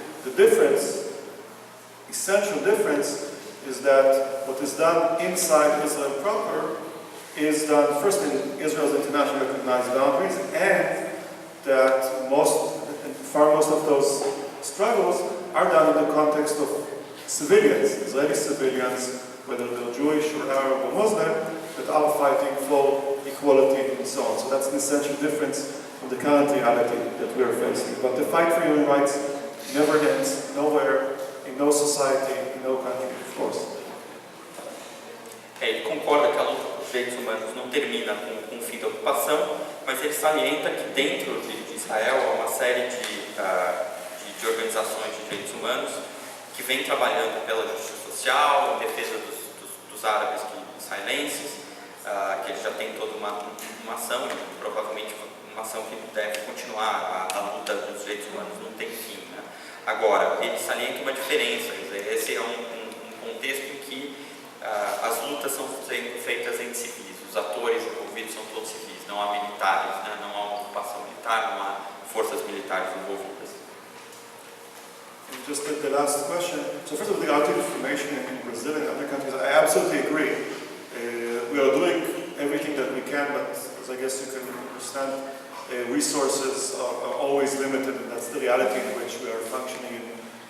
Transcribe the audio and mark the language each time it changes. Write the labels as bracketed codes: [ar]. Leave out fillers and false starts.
[en] The difference, essential difference, is that what is done inside Israel proper is done first in Israel's internationally recognized boundaries, and that far most of those struggles are done in the context of civilians, Israeli civilians, whether they're Jewish or Arab or Muslim, that are fighting for equality and so on. So that's an essential difference from the current reality that we are facing. But the fight for human rights never ends, nowhere, in no society, in no country, of course. [pt] Ele concorda que a luta por direitos humanos não termina com o fim da ocupação, mas ele salienta que dentro de Israel há uma série de organizações de direitos humanos que vêm trabalhando pela justiça social, em defesa dos árabes israelenses, que eles já têm toda uma ação, e provavelmente uma ação que deve continuar, a luta dos direitos humanos não tem fim, né? Agora, ele salienta uma diferença, esse é um contexto em que as lutas são sendo feitas entre civis, os atores envolvidos são todos civis, não há militares, né? Não há uma ocupação militar, não há forças militares envolvidas. [en] And just the last question. So first of all, the out information in Brazil and other countries, I absolutely agree. We are doing everything that we can, but as I guess you can understand, resources are always limited, and that's the reality in which we are functioning in.